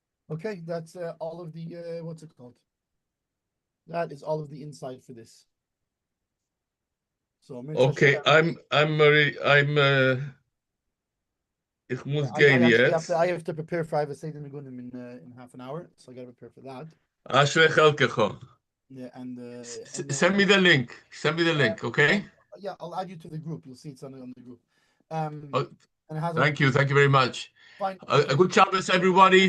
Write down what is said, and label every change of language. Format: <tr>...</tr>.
<en>Okay, that's all of the what's it called? That is all of the insight for this. So</en> <de>Okay, ich muss gehen jetzt.</de> <en>I have to prepare for I have a Seder Megunim in half an hour, so I gotta prepare for that.</en> <he>Ashrei chelkecho.</he> <en>Yeah, and Send me the link. Send me the link, okay? Yeah, I'll add you to the group. You'll see it's on the group. Oh, and it has thank you very much. Fine. A good Shabbos, everybody.</en>